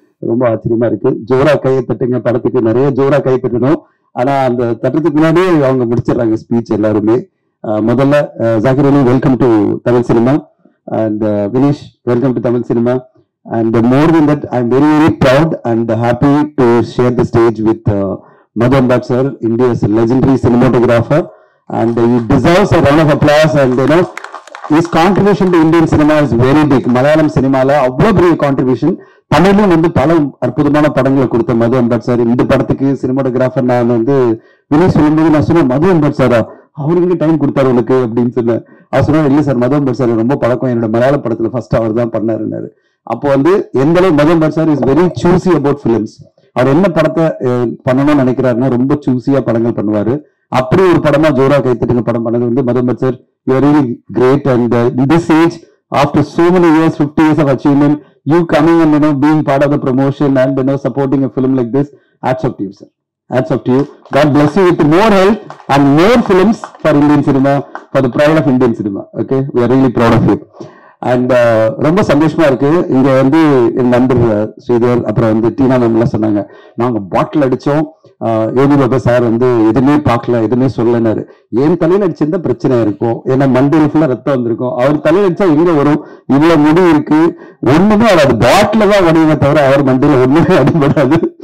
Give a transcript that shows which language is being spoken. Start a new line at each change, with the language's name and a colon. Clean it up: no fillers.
Tamil: ரொம்ப ஆச்சரியமா இருக்கு. ஜோரா கையை தட்டுங்க படத்துக்கு நிறைய ஜோரா கை தட்டணும். ஆனா அந்த தட்டத்துக்கு முன்னாடியே அவங்க முடிச்சிடறாங்க ஸ்பீச் எல்லாருமே. முதல்ல ஜாகிர் அலி
English: welcome to Tamil cinema
Tamil: and Vinish welcome to Tamil cinema.
English: And more than that, I'm very, very proud and happy to share the stage with Madhu Ambat sir, India's legendary cinematographer, and he deserves a round of applause. And you know, his contribution to Indian cinema is very big. Malayalam cinema
Tamil: la avlo
English: big contribution.
Tamil: தமிழ்ல வந்து பல அற்புதமான படங்களை கொடுத்த மது Ambat sir. இந்த படத்துக்கு cinematographer நான் வந்து வினய் சொல்லும்போது நான் சொன்னேன், மது அம்பட் சாரா அவருக்கு டைம் கொடுத்தாரு உனக்கு அப்படின்னு சொன்னேன். அவர் சொன்னா இல்லை சார், மது அம்பட் சார் ரொம்ப பழக்கம், என்னோட மலையாள படத்துல ஃபர்ஸ்ட் அவர் தான் பண்ணாருன்னாரு. அப்போ வந்து எந்த அளவு மது Ambat sir
English: Is very choosy about films.
Tamil: அவர் என்ன படத்தை பண்ணணும்னு நினைக்கிறாருன்னா ரொம்ப சூசியா படங்கள் பண்ணுவாரு. அப்படி ஒரு படமா ஜோரா கைத்தட்டுங்க படம் பண்ணது வந்து மது Ambat sir,
English: You are really great. And in this age after so many years, 50 years of achievement, you coming and being part of the promotion and supporting a film like this, hats off to you, sir. Hats off to you. God bless you with more health and more films for Indian cinema, for the pride of Indian cinema. Okay, we are really proud of you.
Tamil: And ரொம்ப சந்தோஷமா இருக்கு. இங்க வந்து என் நண்பர் ஸ்ரீதர் அப்புறம் வந்து டீனா ma'am எல்லாம் சொன்னாங்க, நாங்க பாட்டில் அடிச்சோம், யோகி பாபா சார் வந்து எதுவுமே பார்க்கல எதுவுமே சொல்லனாரு. என் தலையில அடிச்சிருந்தா பிரச்சனை இருக்கும், ஏன்னா மண்டையில ஃபுல்லா ரத்தம் வந்திருக்கும். அவர் தலையில அடிச்சா எங்க வரும், இவ்வளவு முடி இருக்கு, ஒண்ணுமே அது பாட்டில தான் வடிவமே தவிர அவர் மண்டையில ஒண்ணுமே அடிபடாது.